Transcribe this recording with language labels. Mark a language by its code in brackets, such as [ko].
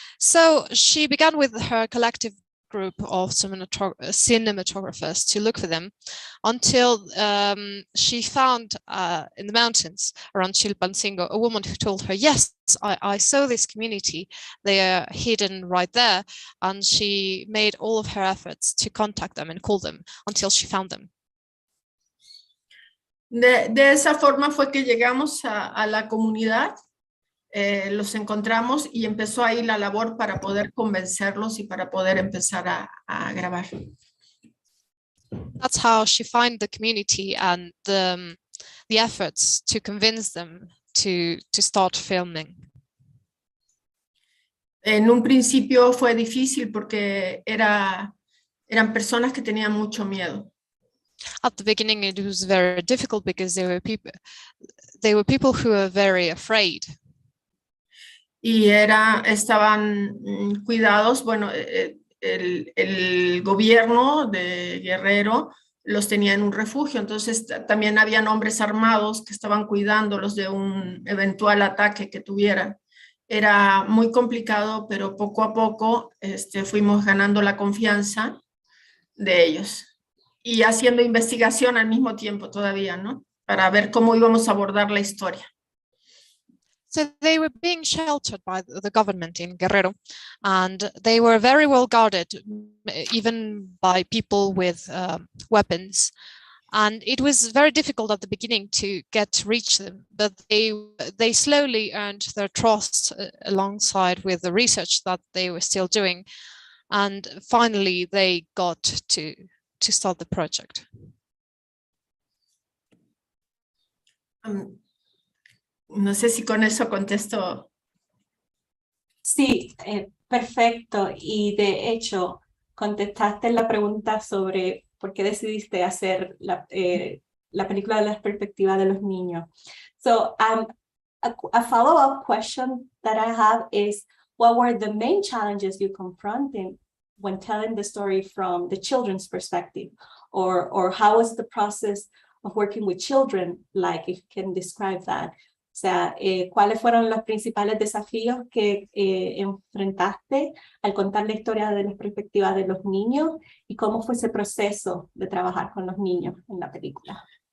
[en] So she began with her collective group of cinematographers to look for them until she found in the mountains around Chilpancingo a woman who told her, yes, I saw this community, they are hidden right there. And she made all of her efforts to contact them and call them until she found them. [es] De esa forma fue que llegamos a la comunidad, los encontramos y empezó ahí la labor para poder convencerlos y para poder empezar a grabar. [en] That's how she found the community and the efforts to convince them to start filming. [es] En un principio fue difícil porque eran personas que tenían mucho miedo. [en] At the beginning, it was very difficult because they were people who were very afraid. [es] Y estaban cuidados, bueno, el gobierno de Guerrero los tenía en un refugio, entonces también habían hombres armados que estaban cuidándolos de un eventual ataque que tuvieran. Era muy complicado, pero poco a poco fuimos ganando la confianza de ellos y haciendo investigación al mismo tiempo todavía, ¿no? Para ver cómo íbamos a abordar la historia. [en] So they were being sheltered by the government in Guerrero, and they were very well guarded, even by people with weapons. And it was very difficult at the beginning to reach them, but they slowly earned their trust alongside with the research that they were still doing. And finally, they got to start the project. [es] No sé si con eso contesto. Sí, perfecto. Y de hecho, contestaste la pregunta sobre por qué decidiste hacer la película de la perspectiva de los niños. [en] So, a follow-up question that I have is, what were the main challenges you confronted when telling the story from the children's perspective? Or how was the process of working with children like, if you can describe that? [es] O sea, ¿cuáles fueron los principales desafíos que enfrentaste al contar la historia de la perspectiva de los niños y cómo fue ese proceso de trabajar con los niños en la película?